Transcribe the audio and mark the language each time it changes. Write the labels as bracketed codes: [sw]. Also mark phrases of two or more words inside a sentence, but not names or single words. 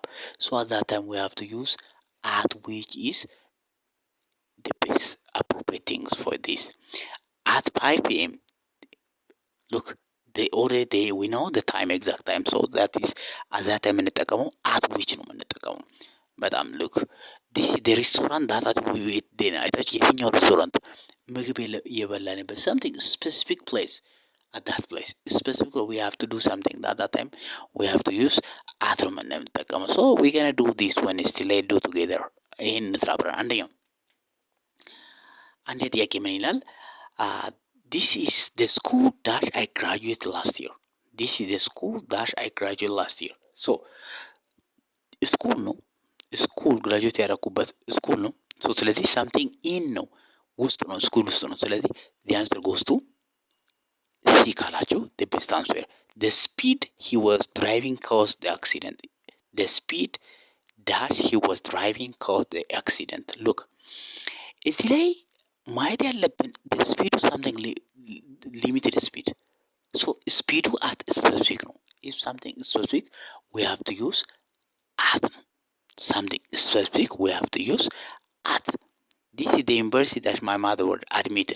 [en] So at that time we have to use at which is the best appropriate things for this. At 5 p.m. Look, we know the time, exact time. So that is at that time የምንጠቀመው at which [am] ነው የምንጠቀመው። በጣም [en] look, this is the restaurant that we eat dinner. [am] አይታችሁ የትኛው ሬስቶራንት ምግብ የበላንበት [en] something specific place. At that place specifically we have to do something. At that time we have to use at [am] ነው የምንጠቀመው። [en] So we're gonna do this one. Still let's do together. [am] ይሄን እንስራብረን። አንደኛ ጥያቄ ምን ይላል? [en] This is the school that I graduated last year. This is the school that I graduated last year. So school ነው፣ school graduate ያደረኩበት school ነው። So ስለዚህ something in [am] ነው፣ ውስጥ ነው፣ [en] school [am] ውስጥ ነው። ስለዚህ [en] the answer goes to C ካላችሁ the best answer. The speed he was driving caused the accident. The speed that he was driving caused the accident. Look, [am] እዚህ ላይ ማየት ያለብን [en] the speed something limited speed. So speed at specific ነው. If something is specific, we have to use at. Something specific, we have to use at. This is the university that my mother was admitted.